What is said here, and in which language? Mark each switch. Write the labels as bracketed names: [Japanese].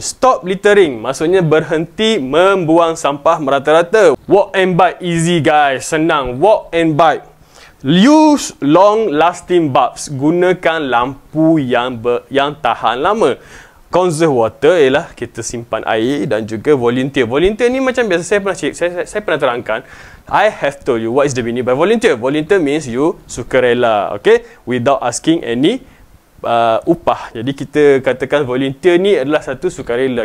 [English] Stop littering. [Malay] Maksudnya berhenti membuang sampah merata-rata. [English] Walk and bike easy guys. [Malay] Senang. [English] Walk and bike. Use long lasting bulbs. [Malay] Gunakan lampu yang tahan lama. [English] Conserve water [Malay] ialah kita simpan air, dan juga volunteer. Volunteer ni macam biasa saya pernah terangkan. [English] I have told you what is the meaning by volunteer. Volunteer means you sukarela, okay? Without asking any upah. [Malay] Jadi kita katakan volunteer ni adalah satu sukarela.